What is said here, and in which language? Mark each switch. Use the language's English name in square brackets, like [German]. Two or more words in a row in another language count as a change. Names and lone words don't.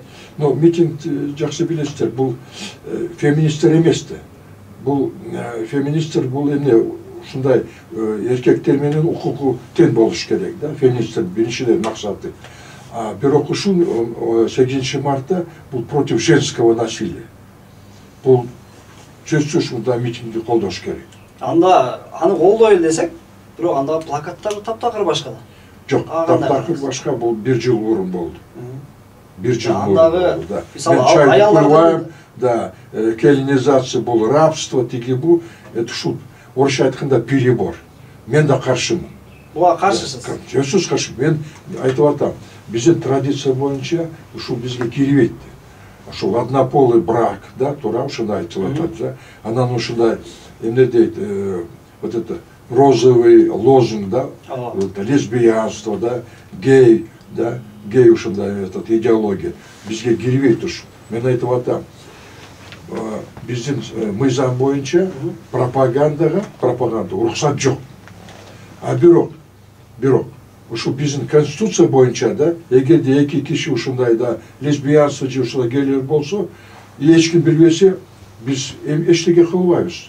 [Kyrgyz] Митинг жакшы билесиздер, бул феминисттер эмес да. Бул феминисттер бул эмне ушундай эркектер менен укугу тең болуш керек да. Феминисттер биринчиден максаты. Бирок ушул 8 мартта бул [Russian] против женского насилия. [Kyrgyz] Бул сөзсүз ушундай митингди колдош керек. Анда аны колдойлу десек, бирок анда плакаттар таптакыр башка да. Жок, таптакыр башка, бул 1 жыл мурун болду. 1 жыл мурун болду да. Мисалы аялдардын да, келинизация бул рабство тиги бу, ушул орусча айтканда перебор. Мен да каршымын. Буга каршысыз. Сөзсүз каршы. Мен айтып атам, биздин традиция боюнча ушул бизге кирбейт. Ушул [Russian] однополый брак, [Kyrgyz] да, туура ушундай айтылып атат, да. Анан ушундай эмне дейт, [Russian] вот это розовый лозунг, [Kyrgyz] да, лесбиянство, да, гей, да, гей ушундай [Russian] этот идеология. [Kyrgyz] Бизге кирбейт ушу. Мен айтып атам, биздин мыйзам боюнча пропаганда уруксат жок. Бирок ушул биздин конституция боюнча да, эгерде эки киши ушундай да лесбиянство же ушундай гейлер болсо, эч ким билбесе, биз эчтеке кылбайбыз.